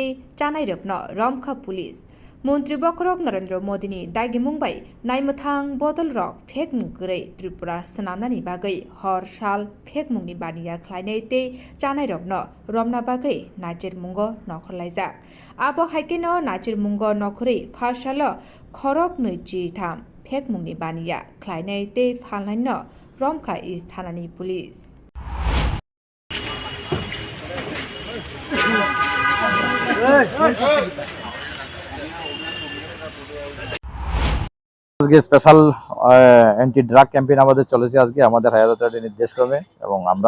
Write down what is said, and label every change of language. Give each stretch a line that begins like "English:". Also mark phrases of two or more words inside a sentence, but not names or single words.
Bodo: जानाय रखनो रमखा पुलिस मन्त्री बखरक नरेंद्र मोदीनि दागि मुंबाय नायमथां बदल रक फेक मुंगरै त्रिपुरा सनामनानि बागै हर साल फेक मुंनि बानाया ख्लायनाय ते जानाय रखनो रमना बागै नाचिर मुंगो नखरलायजाक आबो हाइकेनो नाचिर मुंगो नखरै फारसालो खरक नैजि थाम फेक मुंनि बानिया ख्लायनाय ते फालनायनो रमखा इस थानानि पुलिस
Bangla: আজকে
English: special anti drug campaign
Bangla: আমাদের চলেছে আজকে আমাদের
English: higher authority
Bangla: নির্দেশক্রমে এবং আমরা